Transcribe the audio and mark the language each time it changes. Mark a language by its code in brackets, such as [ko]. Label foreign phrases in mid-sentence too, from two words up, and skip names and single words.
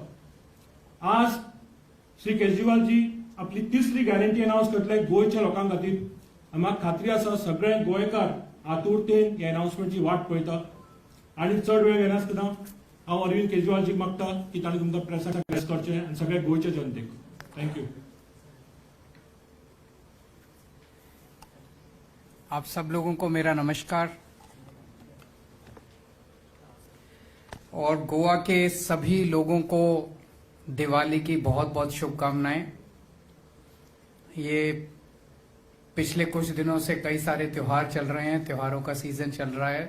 [kok] आज श्री केजरीवालजी आपली 3री गॅरंटी अनाउन्स करतले गोंयच्या लोकां खातीर. म्हाका खात्री आसा सगळे गोंयकार आतुरतेन ह्या अनाउन्समेंटची वाट पळयता. आणि चढ वेळ घेनासतना हांव अरविंद केजरीवालजीक मागता की ताणें तुमकां प्रेसाक प्रेस करचें आनी सगळ्या गोंयच्या जनतेक. थँक्यू. [hi] आप सब लोगों को मेरा नमस्कार और गोवा के सभी लोगों को दिवाली की बहुत बहुत शुभकामनाएं. ये पिछले कुछ दिनों से कई सारे त्योहार चल रहे हैं, त्योहारों का सीजन चल रहा है.